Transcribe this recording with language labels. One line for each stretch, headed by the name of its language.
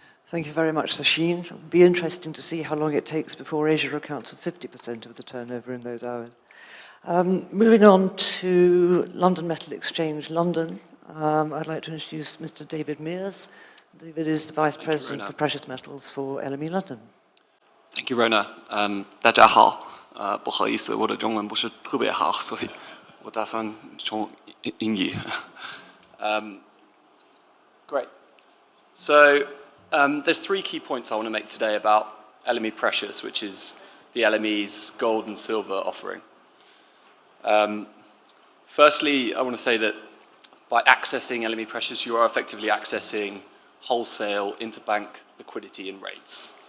English: Thank you very much, Sachin. It'll be interesting to see how long it takes before Asia accounts for 50% of the turnover in those hours. Moving on to London Metal Exchange, London, I'd like to introduce Mr. David Mears. David is the Vice President for Precious Metals for LME London. Thank you, Rhona.
Chinese: 大家好，不好意思，我的中文不是特别好，所以我打算从英语。
English: Great. So there's three key points I want to make today about LME Precious, which is the LME's gold and silver offering. Firstly, I want to say that by accessing LME Precious, you are effectively accessing wholesale interbank liquidity and rates.